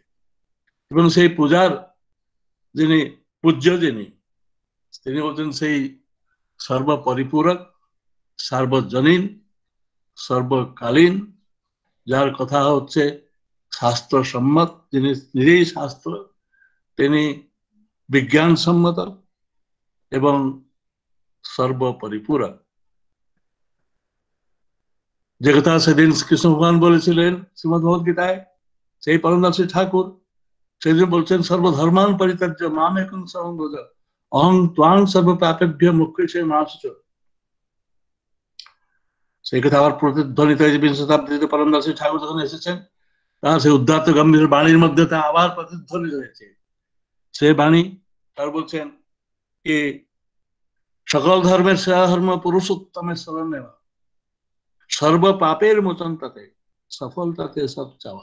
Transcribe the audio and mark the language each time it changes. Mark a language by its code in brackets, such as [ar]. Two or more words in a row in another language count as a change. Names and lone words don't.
[bn] এবং সেই পূজার যিনি পূজ্য, তিনি বলছেন সেই সর্বপরিপূরক, সার্বজনীন, সর্বকালীন, যার কথা হচ্ছে শাস্ত্রসম্মত, যিনি নিজেই শাস্ত্র, তিনি বিজ্ঞানসম্মত এবং সর্বপরিপূরক। যে কথা সেদিন কৃষ্ণ ভগবান বলেছিলেন শ্রীমদ্ ভগবদ্গীতায়, সেই পরমদাসী ঠাকুর সেদিন বলছেন [sa] সর্বধর্মান পরিত্যাজ্য মাম একং শরণং ব্রজ অহং ত্বাং সর্বপাপেভ্য মোক্ষয়িষ্যামি মা শুচঃ। [bn] সেই কথা আবার প্রতিধ্বনিত হয়েছে বিংশ শতাব্দীতে পরমদাসী ঠাকুর যখন এসেছেন, তার সেই উদ্দাত্ত গম্ভীর বাণীর মধ্যে তা আবার প্রতিধ্বনিত হয়েছে। সেই বাণী তার বলছেন কি, সকল ধর্মের সেরা ধর্ম পুরুষোত্তমের শরণ নেওয়া, সর্ব পাপের মোচন তাতে, সফল তাতে সব চাওয়া।